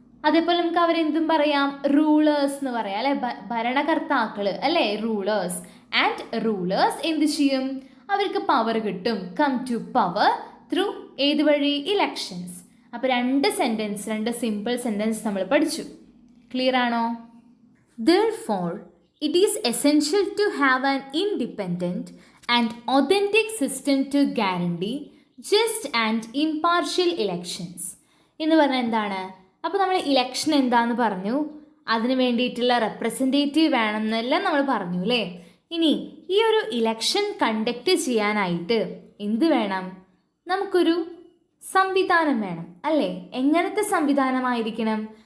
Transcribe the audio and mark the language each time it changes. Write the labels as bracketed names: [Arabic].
[Malayalam] അതേപോലെ നമുക്ക് അവരെന്തും പറയാം? റൂളേഴ്സ് എന്ന് പറയാം അല്ലെ? ഭരണകർത്താക്കൾ അല്ലേ? റൂളേഴ്സ്. ആൻഡ് റൂളേഴ്സ് എന്ത് ചെയ്യും? അവർക്ക് പവർ കിട്ടും. [English] come to power through [Malayalam] ഏത് വഴി? [English] Elections. [Malayalam] അപ്പോൾ 2 സിമ്പിൾ സെൻറ്റൻസ് നമ്മൾ പഠിച്ചു. ക്ലിയർ ആണോ? [English] Therefore, it is essential to have an independent and authentic system to guarantee just and impartial elections. [Malayalam] എന്ന് പറഞ്ഞാൽ എന്താണ്? അപ്പോൾ നമ്മൾ ഇലക്ഷൻ എന്താന്ന് പറഞ്ഞു, അതിന് വേണ്ടിയിട്ടുള്ള റെപ്രസെൻറ്റേറ്റീവ് വേണമെന്നെല്ലാം നമ്മൾ പറഞ്ഞു അല്ലേ? ഇനി ഈ ഒരു ഇലക്ഷൻ കണ്ടക്ട് ചെയ്യാനായിട്ട് എന്ത് വേണം? നമുക്കൊരു സംവിധാനം വേണം അല്ലേ? എങ്ങനത്തെ സംവിധാനമായിരിക്കണം?